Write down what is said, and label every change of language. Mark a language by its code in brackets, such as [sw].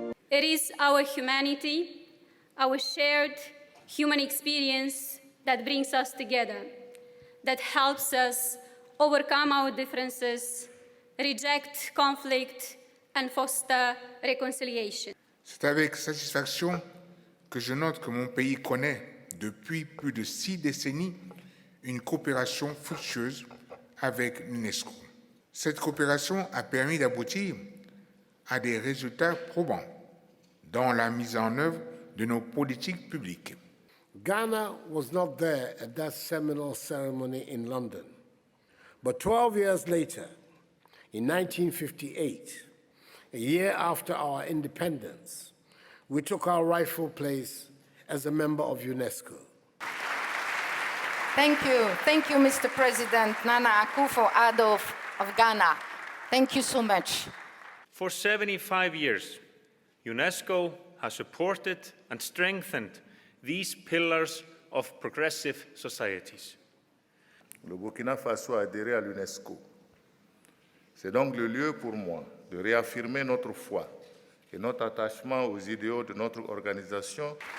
[en] It is our humanity, our shared human experience that brings us together, that helps us overcome our differences, reject conflict, and foster reconciliation. [fr] C'est avec satisfaction que je note que mon pays connaît, depuis plus de 6 décennies, une coopération fructueuse avec l'UNESCO. Cette coopération a permis d'aboutir à des résultats probants dans la mise en œuvre de nos politiques publiques. [en] Ghana was not there at that seminal ceremony in London. But 12 years later, in 1958, a year after our independence, we took our rightful place as a member of UNESCO. Thank you, Mr. President Nana Akufo-Addo of Ghana. Thank you so much. For 75 years, UNESCO has supported and strengthened these pillars of progressive societies. [fr] Le Burkina Faso a adhéré à l'UNESCO. C'est donc le lieu pour moi de réaffirmer notre foi et notre attachement aux idéaux de notre organisation.